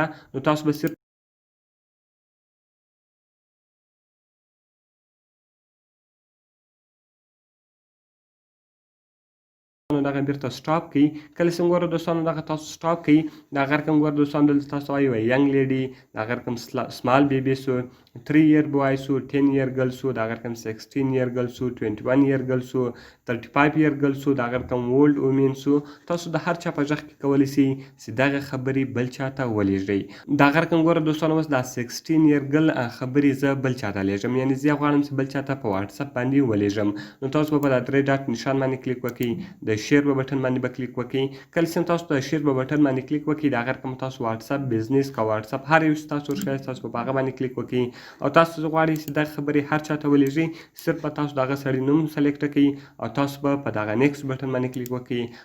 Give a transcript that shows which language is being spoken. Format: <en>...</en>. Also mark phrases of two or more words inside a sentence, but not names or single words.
<ps>نو تاسو به صرف دغه بیرته سټاپ کړئ. کله چې ګوره دوستانو دغه تاسو سټاپ کړئ، د هغه رقم ګوره دوستانو دلته تاسو وایي</ps> <en>young lady,</en> <ps>د هغه رقم</ps> <en>small baby</en> <ps>سو،</ps> <en>3 year boy</en> <ps>سو،</ps> <en>10 year girl</en> <ps>سو، د هغه رقم</ps> <en>16 year girl</en> <ps>سو،</ps> <en>21 year girl</en> <ps>سو،</ps> <en>35 year girl</en> <ps>سو، د هغه رقم</ps> <en>old woman</en> <ps>سو. تاسو د هر چا په غږ کې کولی سئ چې دغه خبرې بل چاته ولېږئ. د هغه رقم ګوره دوستانو اوس دا</ps> <en>16 year girl</en> <ps>خبرې زه بل چاته لېږم، یعنې زه غواړم چې بل چاته په واتساپ باندې ولېږم. نو تاسو به په دا 3 ډاټ نشان باندې کلیک وکړئ، د شیر په بټن باندې به کلیک وکړئ. کله چې تاسو د شیر په بټن باندې کلیک وکړئ، د هغه رقم تاسو واتساپ بزنس که واتساپ هر یو چې تاسو ورښکاري تاسو به په هغه باندې کلیک وکړئ او تاسو غواړئ چې دغه خبرې هر چاته ولېږئ، صرف به تاسو د هغه سړي نوم سلیکټ کړئ او تاسو به په دغه</ps> <en>next button</en> <ps>باندې کلیک وکړئ.</ps>